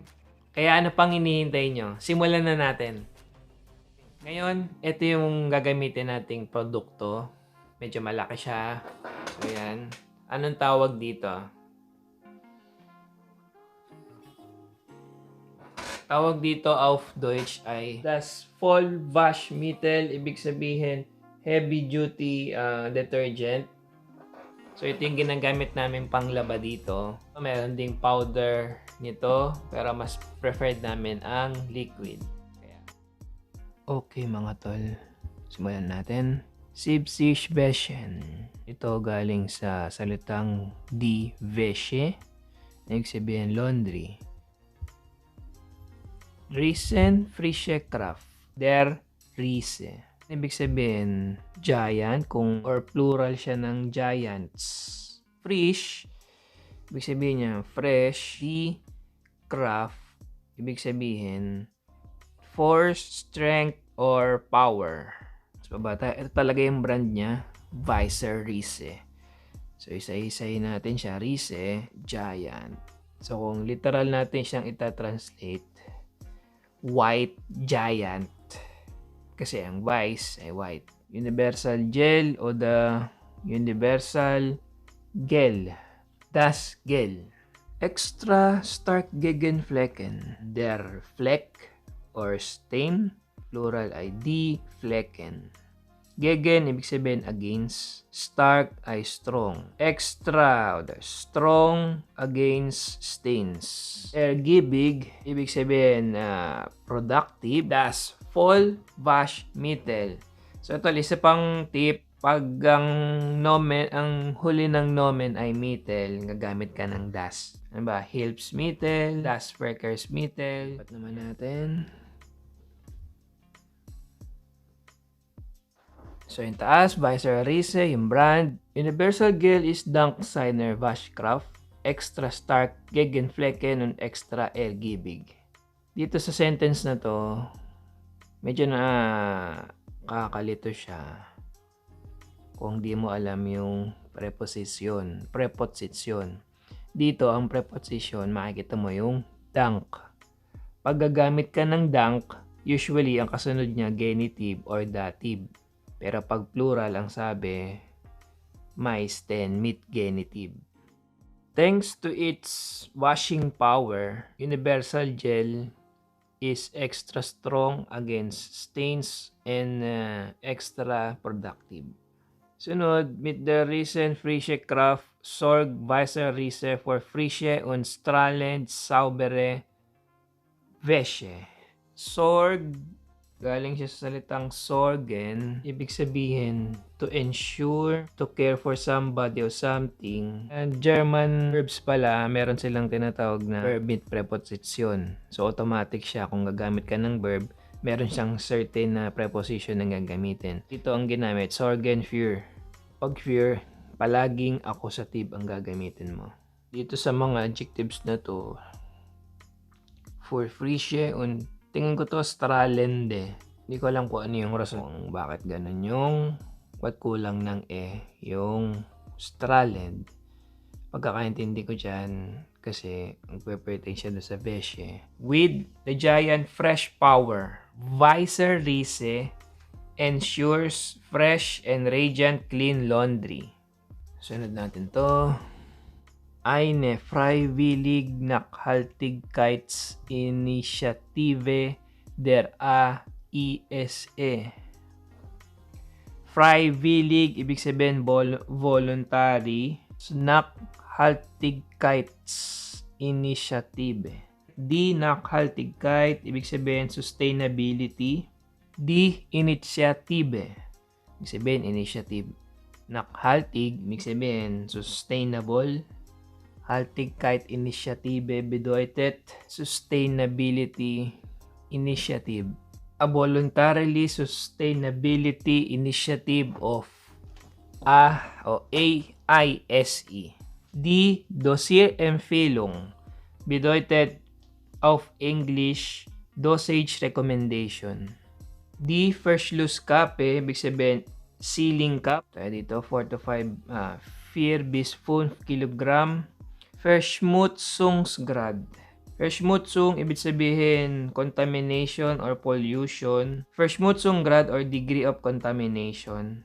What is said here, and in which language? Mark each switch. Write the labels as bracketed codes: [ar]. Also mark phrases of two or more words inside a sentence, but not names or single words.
[tl] Kaya ano pang hinihintay nyo? Simulan na natin. Ngayon, ito yung gagamitin nating produkto. Medyo malaki siya. So, yan. Anong tawag dito? Tawag dito [de] auf Deutsch [tl] ay [de] das Vollwaschmittel. [tl] Ibig sabihin, [en] heavy duty detergent. [tl] So, ito yung ginagamit namin panglaba dito. Meron ding powder nito, pero mas preferred namin ang liquid. Okay mga tol, simulan natin. [de] Siebzig Beschen. [tl] Ito galing sa salitang [de] die Wäsche. [tl] Ibig sabihin laundry. [de] Riesen frische Kraft. Der Riese. [tl] Ibig sabihin [en] giant or plural [tl] siya ng giants. Frisch. Ibig sabihin niya fresh. [de] Die Kraft. [tl] Ibig sabihin [en] force, strength, or power. [tl] So, bata, ito talaga yung brand niya, Weiser Riese. So, isa-isahin natin siya, Riese, giant. So, kung literal natin siyang ita-translate, [en] white giant. [tl] Kasi ang Weiss ay white. Universal gel o [en] the universal gel. [de] Das Gel. Extra stark Gegenflecken. Der Fleck [en] or stain, [de] plural ay die Flecken. [tl] Gegen, ibig sabihin against. Stark ay strong. [en] Extra, or strong against stains. [tl] Ergiebig, ibig sabihin productive. [de] Das Vollwaschmittel. [tl] So ito, isa pang tip. Pag ang huli ng nomen ay mittel, gagamit ka ng das. Ano ba? [de] Hilfsmittel, das Verkehrsmittel. [tl] Ba't naman natin? So, yung taas, Weiser Riese, yung brand. [de] Universal Gel is Dank seiner Waschkraft. Extra stark Gegenflecken und extra ergiebig. [tl] Dito sa sentence na to, medyo na kakalito siya kung di mo alam yung preposition. Dito, ang preposition, makikita mo yung dank. Pag gagamit ka ng dank, usually, ang kasunod niya, [en] genitive or dative. [tl] Pero pag plural ang sabi, [de] meisten mit genitive. [en] Thanks to its washing power, Universal Gel is extra strong against stains and extra productive. [tl] Sunod, [de] mit der Riesen frische Kraft sorgt Weiser Riese for frische und strahlend saubere Wäsche. [tl] Sorg, galing siya sa salitang sorgen, ibig sabihin [en] to ensure, to care for somebody or something. And German verbs [tl] pala, meron silang tinatawag na [en] verb with preposition. [tl] So automatic siya kung gagamit ka ng verb, meron siyang certain na preposition na gagamitin. Ito ang ginamit, [de] sorgen für. Pag für, [tl] palaging accusative ang gagamitin mo. Dito sa mga adjectives na to, [de] for frische und [tl] tingin ko to strahlende. Hindi ko alam kung ano yung rason bakit ganun yung ba't kulang ng yung strahlend. Pagkakaintindi ko dyan kasi magpe-pertain siya doon sa Wäsche. [en] With the giant fresh power, Weiser Riese ensures fresh and radiant clean laundry. [tl] Sunod natin to. [de] Eine freiwillig Nachhaltigkeitsinitiative der AISE. [tl] Freiwillig, ibig sabihin voluntary. Nachhaltigkeitsinitiative. [de] Die Nachhaltigkeit, [tl] ibig sabihin sustainability. Die Initiative, ibig sabihin initiative. Nachhaltig, ibig sabihin sustainable. [de] Haltigkeit Initiative bedeutet [en] Sustainability Initiative. a voluntarily sustainability initiative of AISE. [de] Die Dosierempfehlung bedeutet auf English [en] dosage recommendation. [de] Die Verschlusskappe, [tl] ibig sabihin sealing cap. Tayo dito 4 to 5 4 bis 5 kilogram. Verschmutzungsgrad. Verschmutzung, ibig sabihin contamination or pollution. [en] Verschmutzungsgrad or degree of contamination.